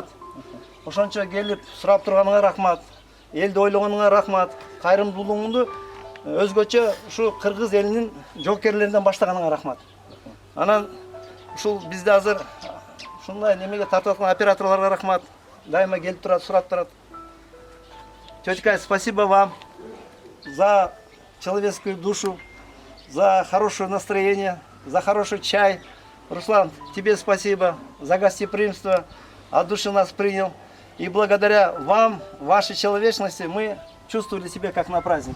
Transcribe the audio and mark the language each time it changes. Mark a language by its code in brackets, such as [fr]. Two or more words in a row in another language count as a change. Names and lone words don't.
[ky] Ошончо келип сурап турганыңа рахмат. Элди ойлогонуңа рахмат. Кайрымдуулугуңду өзгөчө ушу кыргыз элинин жоокерлеринен баштаганыңа рахмат. Анан ушул бизде азыр ушундай немеге тартып аткан операторлорго рахмат. Дайыма келип турат, сурап турат. [ru] Тётя, спасибо вам за человеческую душу, за хорошее настроение, за хороший чай. Руслан, тебе спасибо за гостеприимство, от души нас принял. И благодаря вам, вашей человечности, мы чувствовали себя как на празднике.